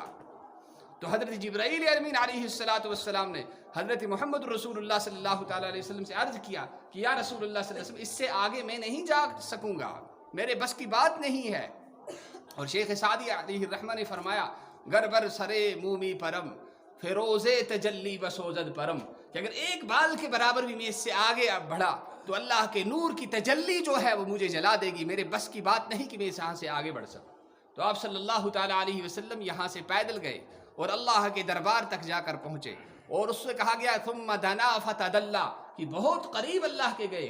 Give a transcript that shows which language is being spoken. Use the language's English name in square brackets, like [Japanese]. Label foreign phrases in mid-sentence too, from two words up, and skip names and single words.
[Urdu] تو حضرت جبرائیل امین [Arabic] علیہ السلام [Urdu] نے حضرت محمد رسول اللہ [Arabic] صلی اللہ تعالیٰ علیہ وسلم [Urdu] سے عرض کیا کہ [Arabic] یا رسول اللہ صلی اللہ علیہ وسلم، [Urdu] اس سے آگے میں نہیں جا سکوں گا، میرے بس کی بات نہیں ہے۔ اور شیخ سعدی علیہ الرحمہ نے فرمایا، [Persian] گر بر سرے مومی پرم فیروز تجلی بسوزد پرم، [Urdu] کہ اگر ایک بال کے برابر بھی میں اس سے آگے بڑھا تو اللہ کے نور کی تجلی جو ہے وہ مجھے جلا دے گی، میرے بس کی بات نہیں کہ میں اس یہاں سے آگے بڑھ سکوں۔ تو آپ [Arabic] صلی اللہ تعالیٰ علیہ وسلم [Urdu] یہاں سے پیدل گئے اور اللہ کے دربار تک جا کر پہنچے، اور اس سے کہا گیا [Arabic] ثم دنا فتدلی، [Urdu] کہ بہت قریب اللہ کے گئے۔